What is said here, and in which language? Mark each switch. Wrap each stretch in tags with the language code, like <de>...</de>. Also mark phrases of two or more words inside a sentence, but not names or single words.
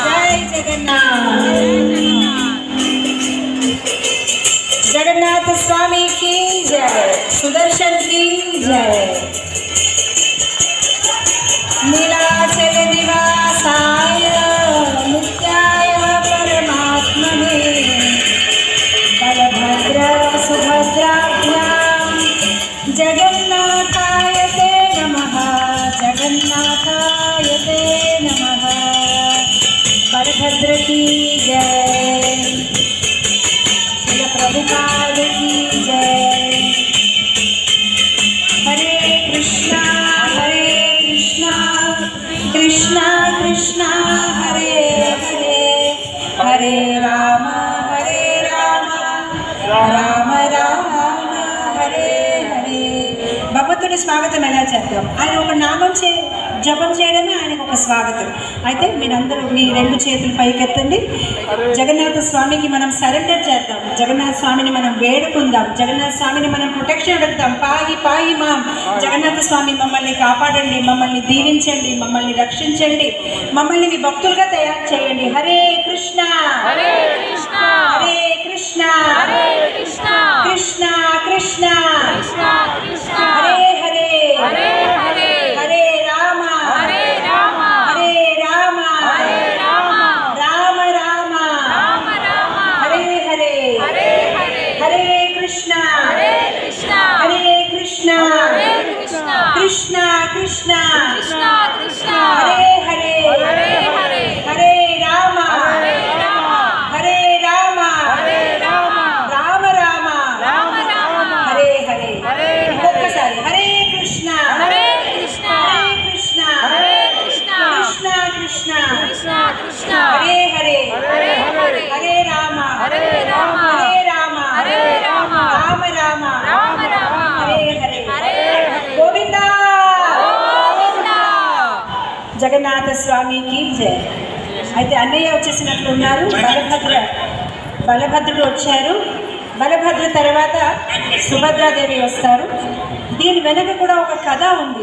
<hi>जय जगन्नाथ। जगन्नाथ स्वामी की जय। सुदर्शन की जय।</hi> <sa>नीलाचल निवासाय नित्याय परमात्मने बलभद्र सुभद्राभ्यां जगन्नाथाय ते नमः। जगन्नाथाय ते नमः।</sa> <hi>बलभद्र की जय। श्री प्रभुपाद की जय।</hi> <sa>हरे कृष्णा कृष्णा कृष्णा हरे हरे हरे राम राम राम हरे हरे।</sa> <te>భగవంతుడి స్వాగతం ఎలా చేద్దాం? ఆయన ఒక నామం జపం చేయడమే ఆయనకు ఒక స్వాగతం. అయితే మీరందరూ మీ రెండు చేతులు పైకెత్తండి. జగన్నాథ స్వామికి మనం సరెండర్ చేద్దాం. జగన్నాథ స్వామిని మనం వేడుకుందాం. జగన్నాథ స్వామిని మనం ప్రొటెక్షన్ అడుగుదాం.</te> <sa>పాయి పాయి మాం.</sa> <te>జగన్నాథ స్వామి మమ్మల్ని కాపాడండి, మమ్మల్ని దీవించండి, మమ్మల్ని రక్షించండి, మమ్మల్ని మీ భక్తులుగా తయారు చేయండి.</te> <sa>హరే కృష్ణ హరే కృష్ణ హరే కృష్ణ హరే కృష్ణ కృష్ణ కృష్ణ కృష్ణ కృష్ణ హరే హరే హరే హరే హరే రామ హరే రామ హరే రామ హరే రామ రామ రామ రామ రామ హరే హరే హరే హరే హరే కృష్ణ హరే కృష్ణ హరే కృష్ణ హరే కృష్ణ కృష్ణ కృష్ణ కృష్ణ కృష్ణ హరే హరే హరే హరే హరే రామ హరే రామ హరే రామ హరే రామ రామ రామ రామ రామ హరే హరే హరే ఒక్కసారి హరే కృష్ణ హరే కృష్ణ హరే కృష్ణ హరే కృష్ణ కృష్ణ కృష్ణ కృష్ణ కృష్ణ హరే హరే హరే హరే హరే రామ హరే రామ హరే రామ హరే రామ రామ రామ రామ రామ హరే హరే హరే గోవిందా గోవిందా।</sa> <te>జగన్నాథ స్వామికి జయ। అయితే అన్నయ్య వచ్చేసినట్లు ఉన్నారు. బలభద్రుడు వచ్చారు. బలభద్ర తర్వాత సుభద్రాదేవి వస్తారు. దీని వెనక కూడా ఒక కథ ఉంది.</te>